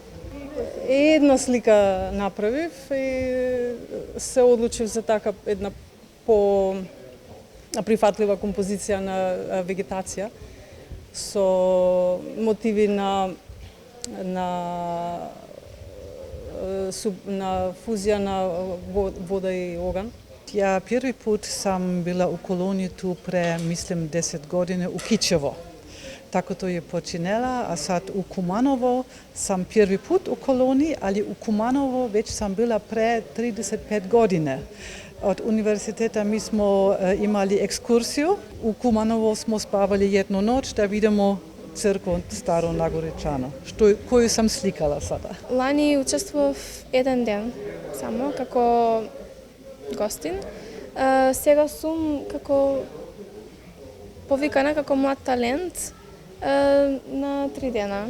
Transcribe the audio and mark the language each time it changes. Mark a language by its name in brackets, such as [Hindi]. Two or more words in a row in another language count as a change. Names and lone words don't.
[Macedonian] Една слика направив и се одлучив за така една прифатлива композиција на вегетација со мотиви на фузија на вода и оган. [Serbian] Ja prvi put sam bila u koloniji tu pre, mislim, 10 godine u Kičevo. Tako to je počinela, a sad u Kumanovo sam prvi put u koloniji, ali u Kumanovo već sam bila pre 35 godine. Od univerziteta mi smo imali ekskursiju. U Kumanovo smo spavali jednu noć da vidimo црква Старо Нагоречано, коју сам сликала сада. [Macedonian] Лани учествував еден ден само како гостин. Сега сум како повикана како млад талент на 3 дена.